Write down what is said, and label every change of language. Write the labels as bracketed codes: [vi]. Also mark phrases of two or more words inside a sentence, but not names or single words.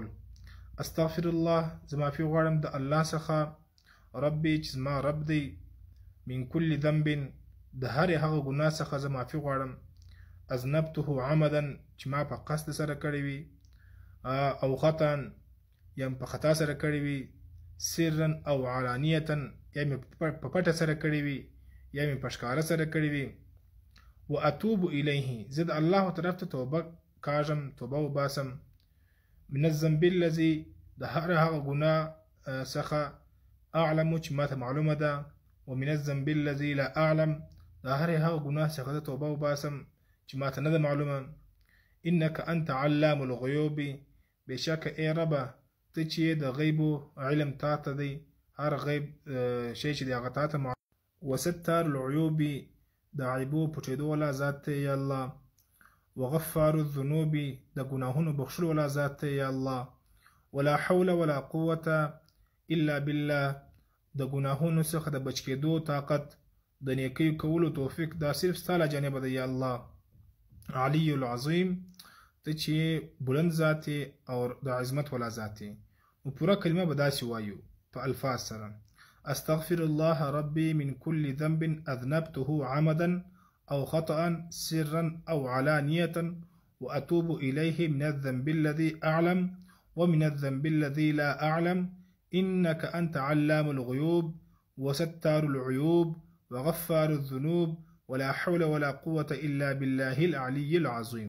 [ar] استغفر الله، [ps] زه معافي غواړم د الله څخه، ربي چې زما رب دی، [ar] من کل ذنب، [ps] د هرې هغه ګناه څخه زه معافي غواړم، [ar] اذنبته عمدا [ps] چې ما په قصد سره کړی وي، او خطا یا په خطا سره کړی وي، [ar] سرا او علانیتا [ps] یا مې په پټه سره کړی وي یا مې په ښکاره سره کړی وي. [ar] واتوب الیه، [ps] زه د الله طرف ته توبه کاږم، توبه وباسم. [ar] من الذنب الذي، [ps] د هر هغه ګناه څخه، اعلم چې ماته معلومه ده، [ar] ومن الذنب الذي لا اعلم، [ps] د هر هغه ګناه څخه زه توبه وباسم چې ماته نه ده معلومه. [ar] انك انت علام الغیوب، [ps] بېشکه ای ربه ته چې د غیبو علم تا ته دی، هر غیب شی چې دی هغه تا ته معلوم. [ar] وستار العیوب، [ps] د عیبو پټېدو والا ذات ته یا الله. [ar] وغفار الذنوب، [ps] د ګناهونو بخښلو والا ذات ته یا الله. [ar] ولا حول ولا قوة الا بالله، [ps] د ګناهونو څخه د بچ کېدو طاقت، د نیکۍ کولو توفیق دا صرف ستا له جانبه دی یا الله. [ar] علی العظیم، [ps] ته چې بلند ذات او د عظمت والا ذات. نو پوره کلمه به داسې وایو په الفاظ سره: [ar] استغفر الله ربي من كل ذنب اذنبته عمدا او خطأ سرا او علانية، واتوب اليه من الذنب الذي اعلم ومن الذنب الذي لا اعلم، انك انت علام الغيوب وستار العيوب وغفار الذنوب ولا حول ولا قوة الا بالله العلي العظيم.